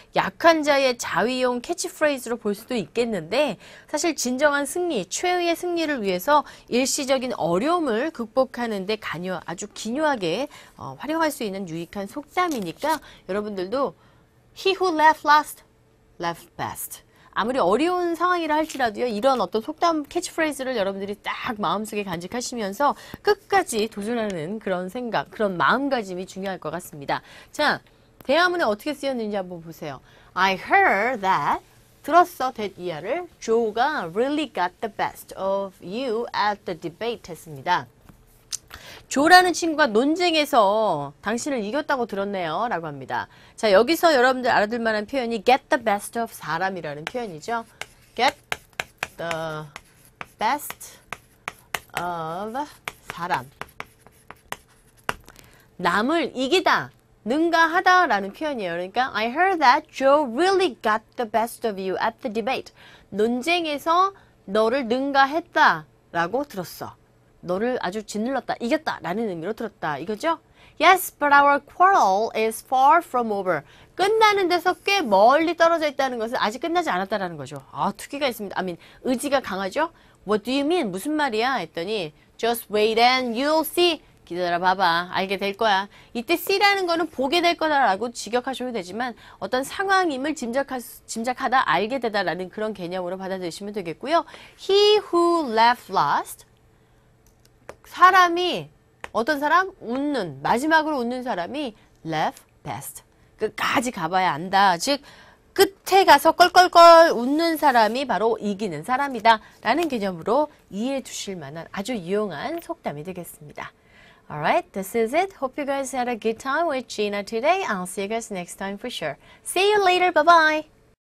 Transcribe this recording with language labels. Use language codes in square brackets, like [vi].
[ko] 약한 자의 자위용 캐치프레이즈로 볼 수도 있겠는데 사실 진정한 승리, 최후의 승리를 위해서 일시적인 어려움을 극복하는 데 아주 기묘하게 활용할 수 있는 유익한 속담이니까 여러분들도 [en] He who laughed last, laughed best. [ko] 아무리 어려운 상황이라 할지라도요, 이런 어떤 속담 캐치프레이즈를 여러분들이 딱 마음속에 간직하시면서 끝까지 도전하는 그런 생각, 그런 마음가짐이 중요할 것 같습니다. 자, 대화문에 어떻게 쓰였는지 한번 보세요. [en] I heard that, [ko] 들었어, [en] that [ko] 이하를 [en] Joe가 really got the best of you at the debate [ko] 했습니다. 조라는 친구가 논쟁에서 당신을 이겼다고 들었네요. 라고 합니다. 자, 여기서 여러분들 알아둘 만한 표현이 [en] get the best of [ko] 사람이라는 표현이죠. [en] get the best of 사람. [ko] 남을 이기다, 능가하다 라는 표현이에요. 그러니까 [en] I heard that Joe really got the best of you at the debate. [ko] 논쟁에서 너를 능가했다 라고 들었어. 너를 아주 짓눌렀다, 이겼다 라는 의미로 들었다 이거죠? [en] Yes, but our quarrel is far from over. [ko] 끝나는 데서 꽤 멀리 떨어져 있다는 것은 아직 끝나지 않았다라는 거죠. 아, 투기가 있습니다. 의지가 강하죠? [en] What do you mean? [ko] 무슨 말이야? 했더니 [en] Just wait and you'll see. [ko] 기다려 봐봐. 알게 될 거야. 이때 see라는 거는 보게 될 거다라고 직역하셔도 되지만 어떤 상황임을 짐작하다 알게 되다라는 그런 개념으로 받아들이시면 되겠고요. [en] He who laughed last. [ko] 사람이 어떤 사람? 웃는, 마지막으로 웃는 사람이 [en] laugh best. [ko] 끝까지 가봐야 안다. 즉 끝에 가서 껄껄껄 웃는 사람이 바로 이기는 사람이다 라는 개념으로 이해해 두실 만한 아주 유용한 속담이 되겠습니다. [en] Alright, this is it. Hope you guys had a good time with Gina today. I'll see you guys next time for sure. See you later. Bye-bye.